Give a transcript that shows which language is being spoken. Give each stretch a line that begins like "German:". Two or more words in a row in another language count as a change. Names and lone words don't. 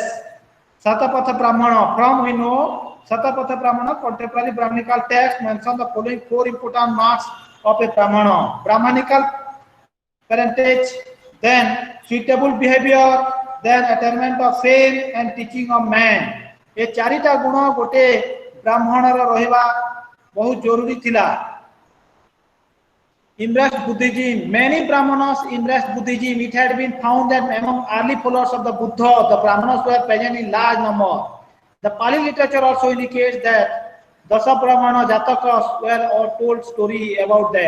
English: Satapatha Brahmana, from we know Satapatha Brahmana, contemporary Brahmanical text mention the following 4 important marks of a Brahmana: Brahmanical parentage, then suitable behavior, then attainment of fame and teaching of man.
Odia: ୟେ ଚାରିଟା ଗୁଣ ଗୋଟେ ବ୍ରାହ୍ମଣ ରହିବା ବହୁତ ଜରୁରୀ ଥିଲା.
English: Embraced Buddhism. Many Brahmanas embraced Buddhism. It had been found that among early followers of the Buddha, the Brahmanas were present in large number. The Pali literature also indicates that Dasa Brahmana Jatakas were all told story about that.